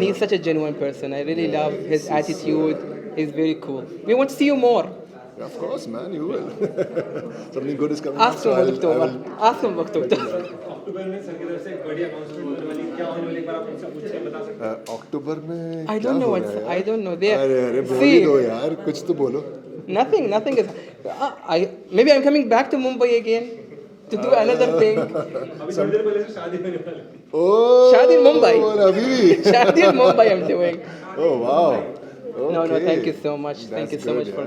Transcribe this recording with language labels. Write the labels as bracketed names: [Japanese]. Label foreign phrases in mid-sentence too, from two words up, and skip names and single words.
[English] And he's such a genuine person. I really love his attitude. He's very cool. We want to see you more. Yeah, of course, man, you will. Something good is coming. Ask him about October. Ask him about October. [Hindi] October में [English] I don't know what's. I don't know. [Hindi] अरे बोल ही दो यार, कुछ तो बोलो. [English] Nothing is. Maybe I'm coming back to Mumbai again to do another thing. Oh, Shadi in Mumbai. Abhi. Shadi in Mumbai I'm doing. Oh wow. Okay. No, thank you so much. Thank you so much for